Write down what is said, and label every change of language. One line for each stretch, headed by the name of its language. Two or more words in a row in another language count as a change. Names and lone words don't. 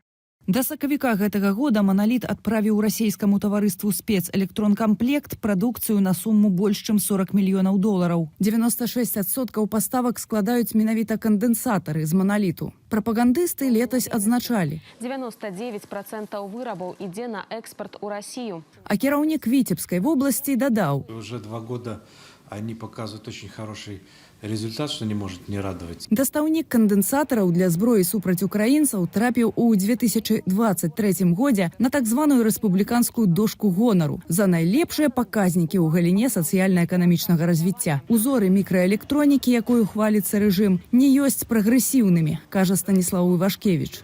Belarusian: Да сакавіка гэтага года «Монолит» адправіў расійскаму таварыству спецэлектронкамплект прадукцыю на суму больш чым 40 мільёнаў долараў. 96% паставак складаюць менавіта кандэнсатары з «Монолиту». Прапагандысты летась адзначалі. 99% вырабаў ідзе на экспорт у Россию. А кіраўнік Віцебскай вобласці дадаў.
Russian: Уже 2 года они показывают очень хороший результат, что не может не радовать.
Belarusian: Дастаўнік кандэнсатараў для зброі супраць украінцаў трапіў у 2023 годзе на так званую рэспубліканскую дошку гонару за найлепшыя паказнікі ў галіне сацыяльна-эканамічнага развіцця. Узоры мікраэлектронікі, якую хваліцца рэжым, не ёсць прагрэсіўнымі, кажа Станіслаў Івашкевіч.